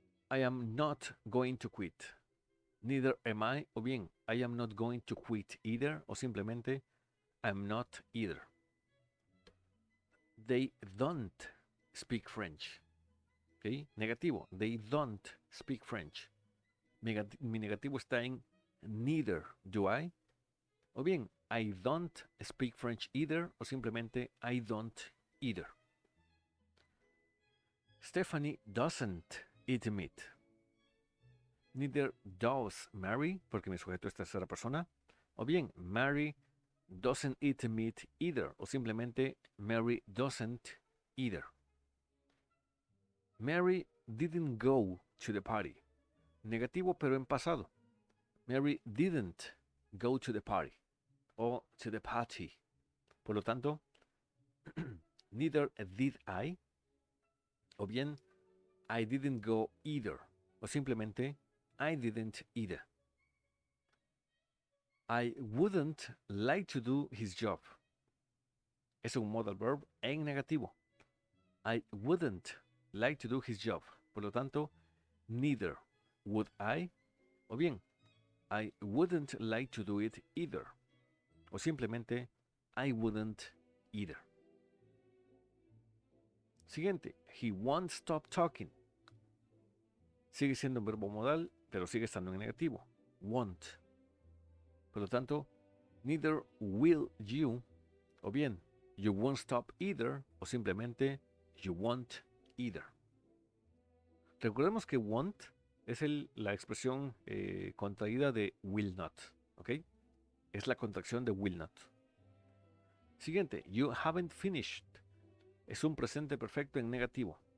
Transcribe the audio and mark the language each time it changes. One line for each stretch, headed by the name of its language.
English: I am not going to quit. Neither am I,
Spanish: o bien
English: I am not going to quit either,
Spanish: o simplemente
English: I am not either. They don't speak French. ¿Okay?
Spanish: Negativo.
English: They don't speak French.
Spanish: Mi negativo está en
English: neither do I.
Spanish: O bien,
English: I don't speak French either.
Spanish: O simplemente
English: I don't either. Stephanie doesn't eat meat. Neither does Mary,
Spanish: porque mi sujeto es tercera persona. O bien,
English: Mary doesn't eat meat either.
Spanish: O simplemente
English: Mary doesn't either. Mary didn't go to the party.
Spanish: Negativo pero en pasado.
English: Mary didn't go to the party. O to the party.
Spanish: Por lo tanto,
English: neither did I.
Spanish: O bien,
English: I didn't go either.
Spanish: O simplemente,
English: I didn't either. I wouldn't like to do his job.
Spanish: Es un modal verb en negativo.
English: I wouldn't like to do his job.
Spanish: Por lo tanto,
English: neither would I.
Spanish: O bien,
English: I wouldn't like to do it either.
Spanish: O simplemente,
English: I wouldn't either.
Spanish: Siguiente,
English: he won't stop talking.
Spanish: Sigue siendo un verbo modal, pero sigue estando en negativo.
English: Won't.
Spanish: Por lo tanto,
English: neither will you,
Spanish: o bien,
English: you won't stop either,
Spanish: o simplemente,
English: you won't either.
Spanish: Recordemos que won't es la expresión contraída de will not, ¿ok? Es la contracción de will not. Siguiente,
English: you haven't finished.
Spanish: Es un presente perfecto en negativo.